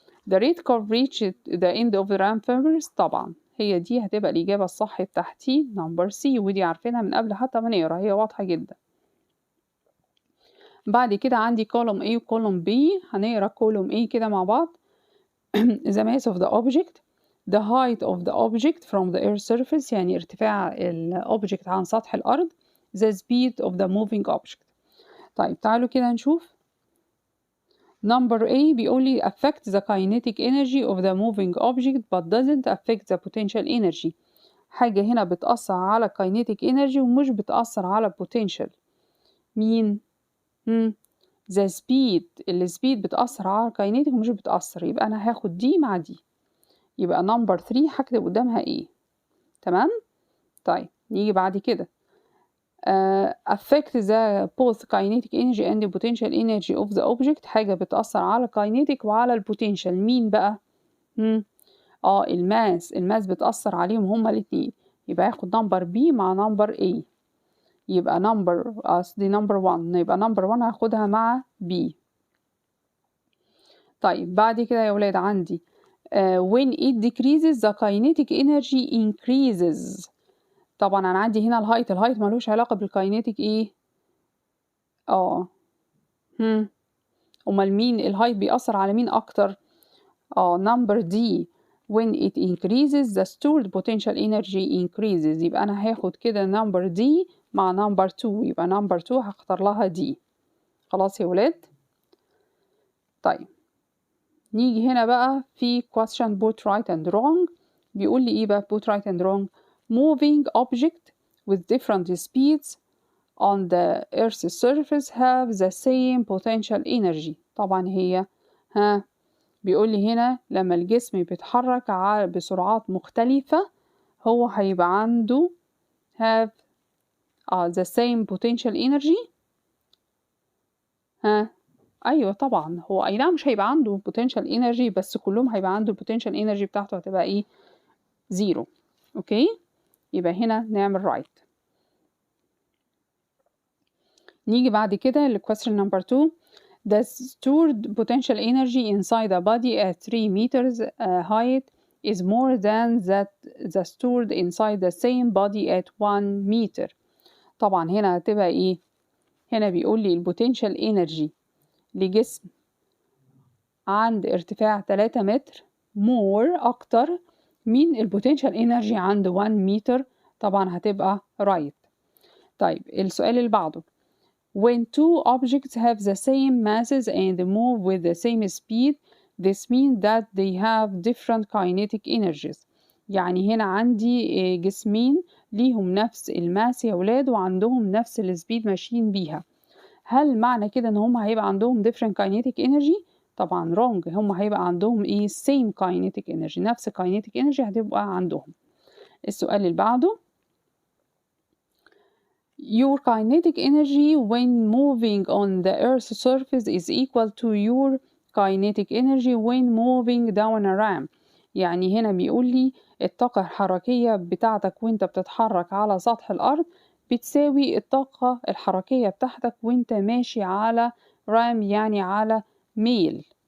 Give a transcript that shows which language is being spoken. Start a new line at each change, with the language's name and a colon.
English: The red car reached the end of the ramp first،
Arabic: طبعا هي دي هتبقى الإجابة الصح بتاعتي نمبر سي، ودي عارفينها من قبل حتى ما نقرا، هي واضحة جدا. بعد كده عندي column A و column B. هنقرا column A كده مع بعض.
English: the mass of the object the height of the object from the air surface،
Arabic: يعني ارتفاع الأوبجكت عن سطح الأرض.
English: the speed of the moving object.
Arabic: طيب تعالوا كده نشوف.
English: Number A
Arabic: بيقول لي
English: affect the kinetic energy of the moving object but doesn't affect the potential energy.
Arabic: حاجة هنا بتأثر على kinetic energy ومش بتأثر على potential.
English: مين؟ the speed.
Arabic: السبيد بتأثر على kinetic ومش بتأثر، يبقى أنا هاخد دي مع دي. يبقى number 3 هكتب قدامها إيه؟ تمام؟ طيب نيجي بعد كده.
English: affect the both kinetic energy and the potential energy of the object.
Arabic: حاجة بتأثر على kinetic وعلى البوتنشال. مين بقى؟ الماس بتأثر عليهم هما الاتنين. يبقى هاخد نمبر B مع نمبر A. يبقى دي نمبر 1، يبقى نمبر 1 هاخدها مع B. طيب بعد كده يا ولاد عندي
English: when it decreases the kinetic energy increases.
Arabic: طبعا انا عندي هنا الهايت ملوش علاقة بالكاينيتيك امال مين الهايت بيأثر على مين اكتر؟
English: number D when it increases the stored potential energy increases.
Arabic: يبقى انا هاخد كده number D مع number 2، يبقى number 2 هختار لها D. خلاص يا ولاد. طيب نيجي هنا بقى في question both right and wrong. بيقول لي ايه بقى
English: both right and wrong؟ moving object with different speeds on the earth's surface have the same potential energy.
Arabic: طبعا هي بيقول لي هنا لما الجسم بيتحرك بسرعات مختلفة هو هيبقى عنده
English: have the same potential energy.
Arabic: ايوه طبعا هو اي نعم مش هيبقى عنده potential energy بس كلهم هيبقى عنده potential energy بتاعته هتبقى ايه؟ 0. اوكي يبقى هنا نعمل right. نيجي بعد كده ل question number 2.
English: The stored potential energy inside a body at 3 meters height is more than that the stored inside the same body at 1 meter.
Arabic: طبعا هنا هتبقى ايه؟ هنا بيقول لي البوتنشال انرجي لجسم عند ارتفاع 3 متر more أكتر من البوتنشال انرجي عند 1 متر. طبعا هتبقى right. طيب السؤال اللي بعده
English: when two objects have the same masses and move with the same speed this means that they have different kinetic energies.
Arabic: يعني هنا عندي جسمين ليهم نفس الماس يا ولاد وعندهم نفس السبيد ماشيين بيها. هل معنى كده ان هم هيبقى عندهم different kinetic energy؟ طبعا wrong. هم هيبقى عندهم ايه
English: same kinetic energy،
Arabic: نفس kinetic energy هتبقى عندهم. السؤال اللي بعده
English: your kinetic energy when moving on the earth's surface is equal to your kinetic energy when moving down a ramp.
Arabic: يعني هنا بيقول لي الطاقة الحركية بتاعتك وانت بتتحرك على سطح الأرض بتساوي الطاقة الحركية بتاعتك وانت ماشي على رام، يعني على ميل.